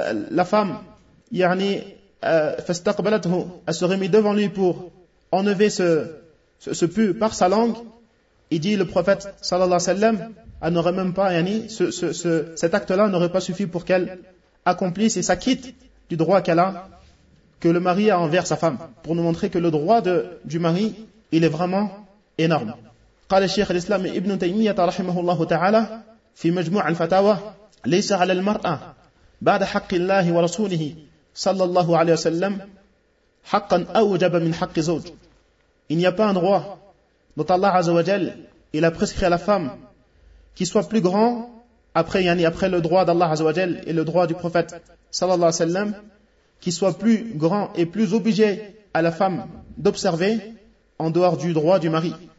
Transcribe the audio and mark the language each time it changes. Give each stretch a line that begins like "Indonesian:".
French: la femme, yani, fastaqbalathu, elle serait mise devant lui pour enlever ce pus par sa langue, il dit le prophète sallallahu alayhi wa sallam, elle n'aurait même pas, yani, cet acte-là n'aurait pas suffi pour qu'elle accomplisse et s'acquitte du droit qu'elle a, que le mari a envers sa femme, pour nous montrer que le droit du mari, il est vraiment énorme.
Arabic: قال الشيخ الإسلام ابن تيمية رحمه الله تعالى في مجموع الفتاوى ليس على المرأة بعد حق الله ورسوله صلى الله عليه وسلم حقا أوجب من حق زوج.
French: Il n'y a pas un droit dont Allah عز وجل il a prescrit à la femme qui soit plus grand après, yani après le droit d'Allah عز وجل et le droit du prophète صلى الله عليه وسلم, qui soit plus grand et plus obligé à la femme d'observer en dehors du droit du mari.